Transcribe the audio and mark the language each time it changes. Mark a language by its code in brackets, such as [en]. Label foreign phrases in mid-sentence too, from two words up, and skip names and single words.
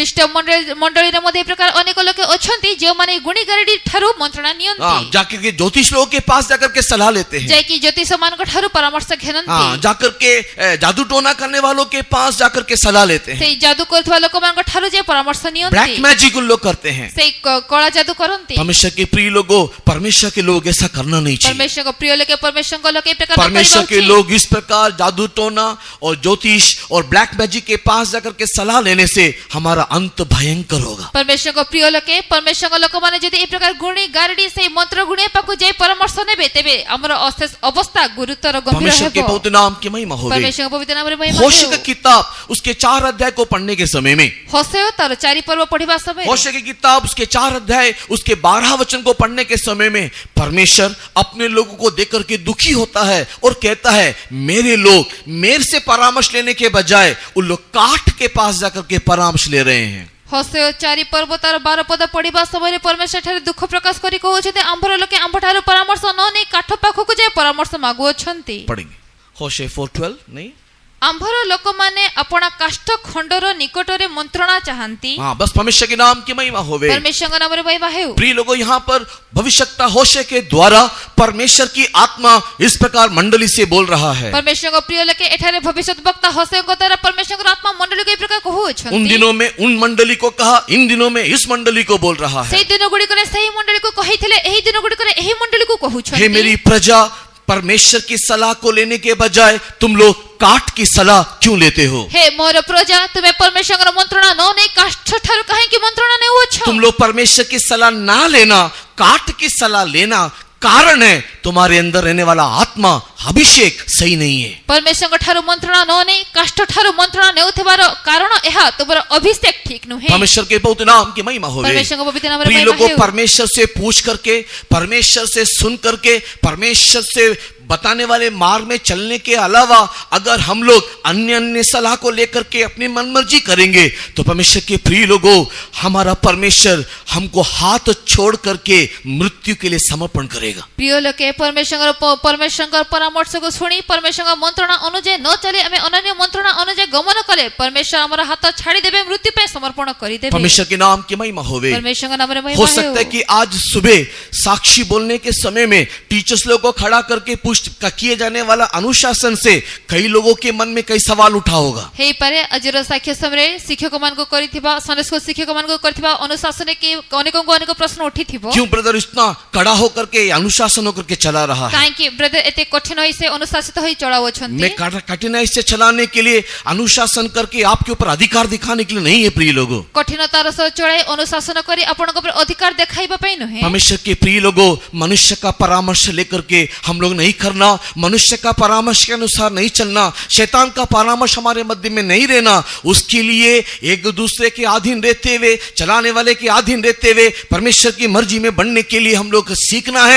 [or] ଖ୍ରୀଷ୍ଟ ମଣ୍ଡଳୀରେ ମଧ୍ୟ ଏ ପ୍ରକାର ଅନେକ ଲୋକ ଅଛନ୍ତି ଯେଉଁମାନେ ଗୁଣି ଗାରେଡି ଠାରୁ ମନ୍ତ୍ରଣା ନିଅନ୍ତି। [hi] जाकर के ज्योतिष लोगों के पास जाकर के सलाह लेते हैं। [or] ଯାଇକି ଜ୍ୟୋତିଷମାନଙ୍କ ଠାରୁ ପରାମର୍ଶ ଘେନନ୍ତି। [hi] जाकर के जादू टोना करने वालों के पास जाकर के सलाह लेते हैं। [or] ସେଇ ଯାଦୁ କରୁଥିବା ଲୋକମାନଙ୍କ ଠାରୁ ଯାଇ ପରାମର୍ଶ ନିଅନ୍ତି। [hi] ब्लैक मैजिक उन लोग करते हैं। [or] ସେଇ କଳା ଯାଦୁ କରନ୍ତି। [hi] परमेश्वर के प्रिय लोगों, परमेश्वर के लोग ऐसा करना नहीं चाहिए। [or] परमेश्वरଙ୍କ ପ୍ରିୟ ଲୋକେ परमेश्वरଙ୍କ ଲୋକେ ଏ ପ୍ରକାର [hi] परमेश्वर के लोग इस प्रकार जादू टोना और ज्योतिष और ब्लैक मैजिक के पास जाकर के सलाह लेने से हमारा अंत भयंकर होगा। [or] परमेश्वरଙ୍କ ପ୍ରିୟ ଲୋକେ परमेश्वरଙ୍କ ଲୋକମାନେ ଯଦି ଏ ପ୍ରକାର ଗୁଣି ଗାରେଡି ସେଇ ମନ୍ତ୍ର ଗୁଣିଆ ପାଖକୁ ଯାଇ ପରାମର୍ଶ ନେବେ ତେବେ ଆମର ଅଶେଷ ଅବସ୍ଥା ଗୁରୁତର ଗମ୍ଭୀର [hi] परमेश्वर के [or] ହେବ। [hi] पवित्र नाम की महिमा होवे। [or] ପରମେଶ୍ୱରଙ୍କ ପବିତ୍ର ନାମରେ ମହିମା [hi] होशे [or] ହେଉ। [hi] की किताब उसके 4 अध्याय को पढ़ने के समय में, [or] ହୋସେୟ ତାର 4 पर्व ପଢିବା ସମୟରେ, [hi] होशे की किताब उसके 4 अध्याय उसके 12 वचन को पढ़ने के समय में परमेश्वर अपने लोगों को देखकर के दुखी होता है और कहता है, मेरे लोग मेरे से परामर्श लेने के बजाय उन लोग काठ के पास जाकर के परामर्श ले रहे हैं। [or] ହୋସେୟ 4 पर्व ତାର 12 ପଦ ପଢିବା ସମୟରେ ପରମେଶ୍ୱର ଠାରେ ଦୁଃଖ ପ୍ରକାଶ କରି କହୁଛନ୍ତି, ଆମ୍ଭର ଲୋକେ ଆମ୍ଭ ଠାରୁ ପରାମର୍ଶ ନ ନେଇ କାଠ ପାଖକୁ ଯାଇ ପରାମର୍ଶ ମାଗୁଅଛନ୍ତି। [hi] पढ़ेंगे होशे 4:12 नहीं, [or] ଆମ୍ଭର ଲୋକମାନେ ଆପଣା କାଷ୍ଠ ଖଣ୍ଡର ନିକଟରେ ମନ୍ତ୍ରଣା ଚାହାନ୍ତି। [hi] हाँ बस परमेश्वर के नाम की महिमा होवे। [or] परमेश्वरଙ୍କ ନାମରେ ମହିମା ହେଉ। [hi] प्रिय लोगों, यहाँ पर भविष्यवक्ता होशे के द्वारा परमेश्वर की आत्मा इस प्रकार मंडली से बोल रहा है। [or] परमेश्वरଙ୍କ ପ୍ରିୟ ଲୋକେ ଏଠାରେ ଭବିଷ୍ୟତ ବକ୍ତା ହୋସେୟଙ୍କ ଦ୍ୱାରା परमेश्वरଙ୍କ आत्मा ମଣ୍ଡଳୀକୁ ଏ ପ୍ରକାର [hi] उन [or] କହୁଅଛନ୍ତି। [hi] दिनों में उन मंडली को कहा, इन दिनों में इस मंडली को बोल रहा है। [or] ସେଇ ଦିନ ଗୁଡ଼ିକରେ ସେହି ମଣ୍ଡଳୀକୁ କହିଥିଲେ, ଏହି दिन ଗୁଡ଼ିକରେ ଏହି ମଣ୍ଡଳୀକୁ [hi] हे [or] କହୁଛନ୍ତି। [hi] मेरी प्रजा, परमेश्वर की सलाह को लेने के बजाय तुम लोग काठ की सलाह क्यों लेते हो? [or] ହେ ମୋର ପ୍ରଜା, ତୁମେ परमेश्वरଙ୍କ ମନ୍ତ୍ରଣା ନ ନେଇ କାଷ୍ଠ ଠାରୁ କାହିଁକି ମନ୍ତ୍ରଣା ନେଉଅଛ? [hi] तुम लोग परमेश्वर की सलाह ना लेना, काठ की सलाह लेना कारण है तुम्हारे अंदर रहने वाला आत्मा अभिषेक सही नहीं है। [or] परमेश्वरଙ୍କ ଠାରୁ ମନ୍ତ୍ରଣା ନ ନେଇ କାଷ୍ଠ ଠାରୁ ମନ୍ତ୍ରଣା ନେଉଥିବାର କାରଣ ଏହା ତୁମର ଅଭିଷେକ ଠିକ ନୁହେଁ। [hi] परमेश्वर के पवित्र नाम की महिमा होवे। [or] ପରମେଶ୍ୱରଙ୍କ ପବିତ୍ର ନାମରେ [hi] प्रिय [or] ମହିମା [hi] लोगों, [or] ହେଉ। [hi] परमेश्वर से पूछ करके, परमेश्वर से सुन करके, परमेश्वर से बताने वाले मार्ग में चलने के अलावा अगर हम लोग अन्य अन्य सलाह को लेकर के अपनी मनमर्जी करेंगे तो परमेश्वर के प्रिय लोगों, हमारा परमेश्वर हमको हाथ छोड़ करके मृत्यु के लिए समर्पण करेगा। [or] ପ୍ରିୟ ଲୋକେ, परमेश्वरଙ୍କ ପରାମର୍ଶକୁ ଶୁଣି परमेश्वरଙ୍କ ମନ୍ତ୍ରଣା ଅନୁଯାୟୀ ନ ଚାଲି ଆମେ ଅନନ୍ୟ ମନ୍ତ୍ରଣା ଅନୁଯାୟୀ ଗମନ କଲେ परमेश्वर ଆମର ହାତ ଛାଡ଼ି ଦେବେ, ମୃତ୍ୟୁ ପାଇଁ ସମର୍ପଣ କରିଦେବେ। [hi] परमेश्वर के नाम की महिमा होवे। [or] ପରମେଶ୍ୱରଙ୍କ ନାମରେ [hi] हो [or] ମହିମା [hi] सकता है [or] ହେଉ। [hi] कि आज सुबह साक्षी बोलने के समय में टीचर्स लोगों को खड़ा करके का किए जाने वाला अनुशासन से कई लोगों के मन में कई सवाल उठा होगा। [or] ହେଇପାରେ ଆଜିର ସାକ୍ଷ୍ୟ ସମୟରେ ଶିକ୍ଷକମାନଙ୍କୁ କରିଥିବା ସନ୍ଡେ ସ୍କୁଲ ଶିକ୍ଷକମାନଙ୍କୁ କରିଥିବା ଅନୁଶାସନରେ କି ଅନେକଙ୍କୁ ଅନେକ ପ୍ରଶ୍ନ ଉଠିଥିବ। [hi] क्यों ब्रदर इतना कड़ा होकर के अनुशासन होकर के चला रहा है? [or] କାହିଁକି ବ୍ରଦର ଏତେ କଠିନ ହୋଇ ସେ ଅନୁଶାସିତ ହୋଇ ଚଳାଉଛନ୍ତି? [hi] मैं कठिनाई से चलाने के लिए अनुशासन करके आपके ऊपर अधिकार दिखाने के लिए नहीं है प्रिय लोगों। [or] କଠିନତାର ସହ ଚଳାଇ ଅନୁଶାସନ କରି ଆପଣଙ୍କ ଉପରେ ଅଧିକାର ଦେଖାଇବା ପାଇଁ ନୁହେଁ। [hi] परमेश्वर के प्रिय लोगों, मनुष्य का परामर्श लेकर के हम लोग नहीं करना, मनुष्य का परामर्श के अनुसार नहीं चलना, शैतान का परामर्श हमारे मध्य में नहीं रहना, उसके लिए एक दूसरे के अधीन रहते हुए, चलाने वाले के अधीन रहते हुए परमेश्वर की मर्जी में बढ़ने के लिए हम लोग सीखना है।